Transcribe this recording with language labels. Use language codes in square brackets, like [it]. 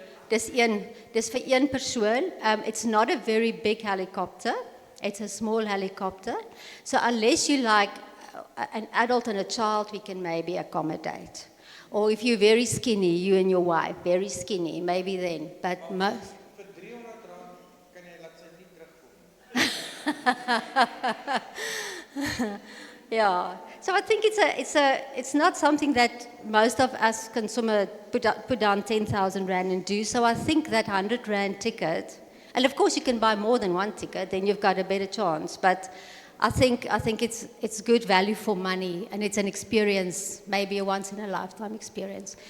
[af] Dis vir een persoon. [en] It's not a very big helicopter. It's a small helicopter. So unless you like an adult and a child, we can maybe accommodate. Or if you're very skinny, you and your wife, very skinny, maybe then. But most... [af] Vir 300 rand kan jy laat sy nie terugkom. [en] Yeah. So I think it's not something that most of us consumer put down 10,000 Rand and do. So I think that 100 Rand ticket, and of course you can buy more than one ticket, then you've got a better chance. But I think it's good value for money, and it's an experience, maybe a once in a lifetime experience.